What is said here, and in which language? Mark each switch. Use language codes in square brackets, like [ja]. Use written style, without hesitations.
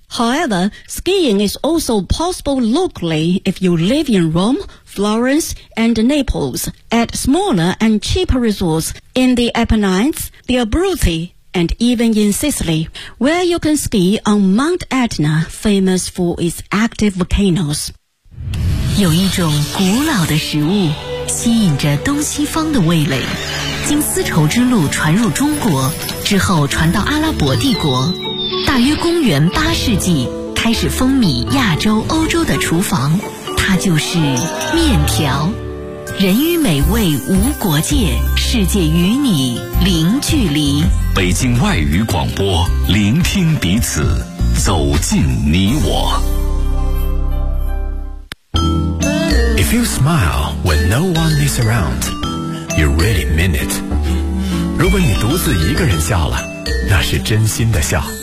[en] However, skiing is also possible locally if you live in Rome, Florence, and Naples, at smaller and cheaper resorts in the Apennines,the Abruzzi, and even in Sicily, where you can ski on Mount Etna, famous for its active volcanoes. [zh] 有一种古老的食物吸引着东西方的味蕾，经丝绸之路传入中国，之后传到阿拉伯帝国，大约公元八世纪开始风靡亚洲、欧洲的厨房，它就是面条。人与美味无国界，世界与你零距离。北京外语广播，聆听彼此，走进你我。 [en] If you smile when no one is around, you really mean it. [zh] 如果你独自一个人笑了，那是真心的笑。